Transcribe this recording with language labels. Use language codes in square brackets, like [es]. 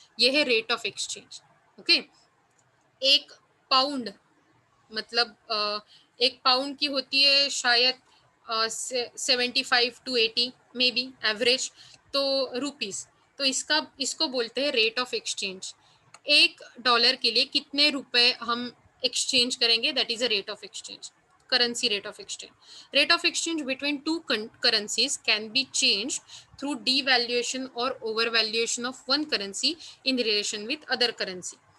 [hi] ये है rate of exchange. Okay, एक पाउंड मतलब एक पाउंड की होती है शायद 75 to 80 मे बी एवरेज, तो रुपीज़. तो इसको बोलते हैं रेट ऑफ एक्सचेंज. $1 के लिए कितने रुपए हम एक्सचेंज करेंगे, [en] That is a rate of exchange, currency rate of exchange. Rate of exchange between two currencies can be changed through devaluation or overvaluation of one currency in relation with other currency.